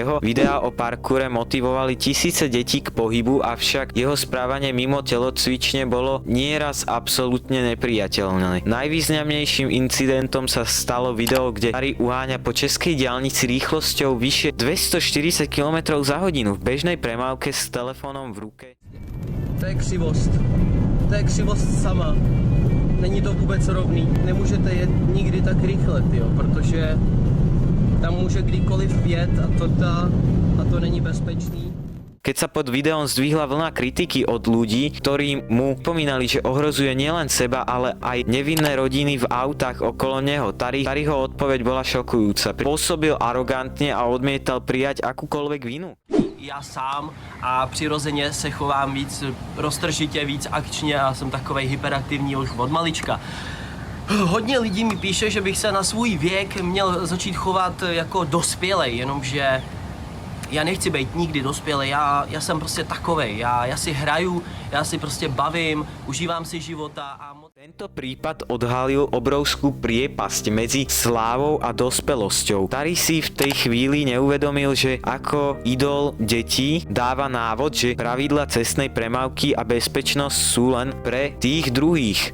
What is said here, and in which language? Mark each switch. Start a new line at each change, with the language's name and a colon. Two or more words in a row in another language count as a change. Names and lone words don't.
Slovak: Jeho videá o parkoure motivovali tisíce detí k pohybu, avšak jeho správanie mimo telocvične bolo nieraz absolútne nepriateľné. Najvýznamnejším incidentom sa stalo video, kde Tari uháňa po českej diaľnici rýchlosťou vyššie 240 km za hodinu v bežnej premávke s telefónom v ruke.
Czech: To je křivost. To je křivost sama. Není to vůbec rovný. Nemůžete jet nikdy tak rychle, tyjo, protože tam může kdykoliv vjet a to není bezpečný.
Slovak: Keď sa pod videom zdvihla vlna kritiky od ľudí, ktorí mu pomínali, že ohrozuje nielen seba, ale aj nevinné rodiny v autách okolo neho, Tariho odpoveď bola šokujúca. Pôsobil arogantne a odmietal prijať akúkoľvek vinu.
Czech: Já sám a přirozeně se chovám víc roztržitě, víc akčně a jsem takovej hyperaktivní už od malička. Hodně lidí mi píše, že bych se na svůj věk měl začít chovat jako dospělej, jenomže já nechci být nikdy dospělej, já jsem prostě takovej, já si hraju, já si prostě bavím, užívám si života a
Slovak: Tento prípad odhalil obrovskú priepasť medzi slávou a dospelosťou. Tari si v tej chvíli neuvedomil, že ako idol detí dáva návod, že pravidla cestnej premávky a bezpečnosť sú len pre tých druhých.